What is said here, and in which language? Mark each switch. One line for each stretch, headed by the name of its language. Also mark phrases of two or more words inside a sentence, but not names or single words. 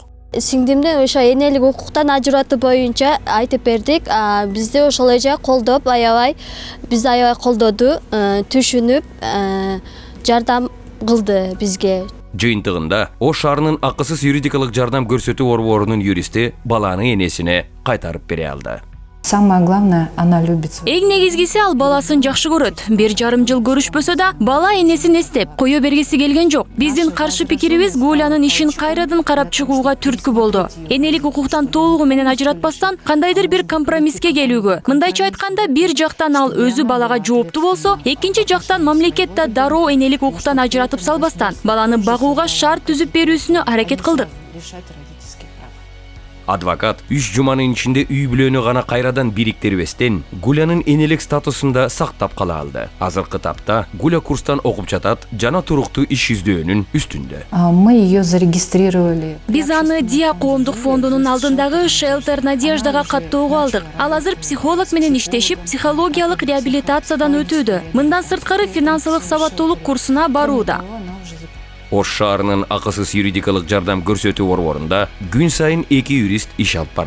Kyrgyz: Сиңдимдин ошо энелик укуктан ажыратуу боюнча айтып бердик. Бизди ошол эже колдоп, бизди аябай колдоду, түшүнүп, жардам кылды бизге. Жыйынтыгында Ош шаарынын акысыз юридикалык жардам көрсөтүү борборунун юристи баланы энесине кайтарып бере алды.
Russian: Самое главное, она любит.
Kyrgyz: Эң негизгиси ал баласын жакшы көрөт. 1,5 жыл көрүшпөсө да, бала энесин эстеп, кое бергиси келген жок. Биздин каршы пикирибиз Гулянын ишин кайрадан карап чыгууга түрткү болду. Энелик укуктан толугу менен ажыратпастан, кандайдыр бир компромиске келүүгө. Мындайча айтканда, бир жактан ал өзү балага жооптуу болсо, экинчи жактан мамлекет да дароо энелик укуктан ажыратып салбастан, баланы багууга шарт түзүп берүүсүнө аракет кылдык. Адвокат 3 жуманын ичинде үй бүлөнү гана кайрадан бириктирбестен Гулянын энелик статусунда сактап кала алды. Азыркы тапта Гуля курстан окуп жатат жана туруктуу иш издөөнүн үстүндө.
Russian: Мы ее зарегистрировали.
Kyrgyz: Биз аны Диа коомдук фондунун алдындагы Шелтер Надеждага каттоого алдык. Ал азыр психолог менен иштешип, психологиялык реабилитациядан өтүүдө. Мындан сырткары финансылык сабаттуулук курсуна барууда. Ош шаарынын акысыз юридикалык жардам көрсөтүү борборунда күн сайын 2 юрист иш алып барат.